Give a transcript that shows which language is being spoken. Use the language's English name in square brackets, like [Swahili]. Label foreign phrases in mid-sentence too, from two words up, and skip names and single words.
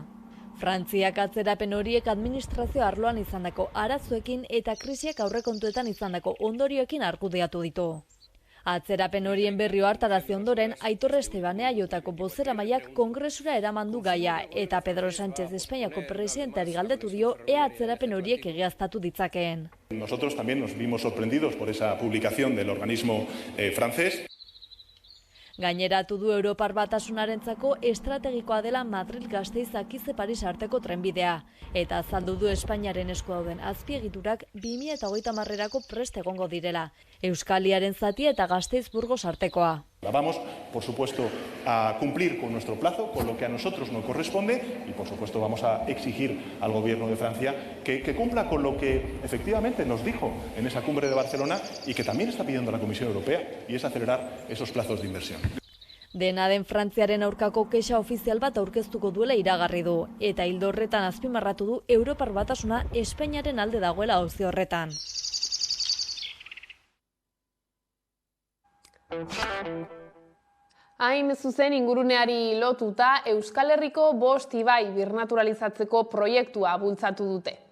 [Basque] Frantziak atzerapen horiek administrazio arloan izandako arazoekin eta krisiak aurrekontuetan izandako ondorioekin argudiatu ditu. Atzerapen horien berri hartarazi ondoren, Aitor Estebane Aiotako bozeramaileak Kongresura eraman du gaia eta Pedro Sánchez Espainiako presidenteari galdetu dio ea atzerapen horiek egiaztatu ditzakeen. [Spanish] Nosotros también nos vimos sorprendidos por esa publicación del organismo francés. [Basque] Gaineratu du Europar Batasunarentzako estrategikoa dela Madrid-Gasteiz-Kize Paris arteko trenbidea, eta azaldu du Espainiaren esku dauden azpiegiturak 2030erako prest egongo direla, Euskaliaren zatia eta Gasteiz-Burgos artekoa. [Spanish] Vamos, por supuesto, a cumplir con nuestro plazo, con lo que a nosotros nos corresponde, y por supuesto vamos a exigir al gobierno de Francia que cumpla con lo que efectivamente nos dijo en esa cumbre de Barcelona y que también está pidiendo la Comisión Europea, y es acelerar esos plazos de inversión. [Basque] Dena den Frantziaren aurkako kexa ofizial bat aurkeztuko duela iragarri du, eta ildo horretan azpimarratu du Europar Batasuna Espainiaren alde dagoela auzi horretan. Hain zuzen inguruneari lotuta, Euskal Herriko 5 ibai birnaturalizatzeko proiektua bultzatu dute.